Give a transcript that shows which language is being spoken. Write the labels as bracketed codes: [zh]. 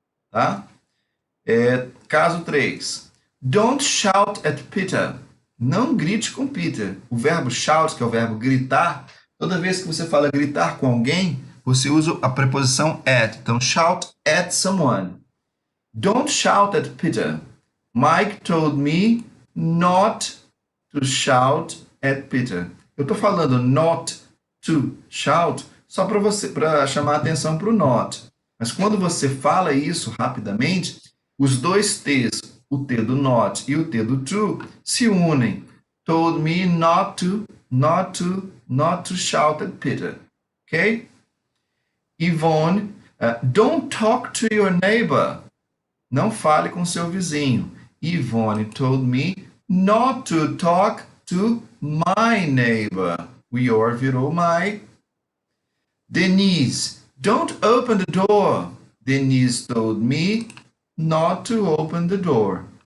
[pt] Tá? Caso 3. [en] Don't shout at Peter. [pt] Não grite com Peter. O verbo shout, que é o verbo gritar, toda vez que você fala gritar com alguém, você usa a preposição at. [en] Então, shout at someone. Don't shout at Peter. Mike told me not to shout at Peter. [pt] Eu estou falando [en] not to shout [pt] só para você, para chamar a atenção para o not. Mas quando você fala isso rapidamente, os dois T's, o T do not e o T do to, se unem. [en] Told me not to shout at Peter. Ok? Yvonne, don't talk to your neighbor. [pt] Não fale com seu vizinho. [en] Yvonne told me not to talk to my neighbor. [pt] O your virou my. [en] Denise, don't open the door. Denise told me not to open the door.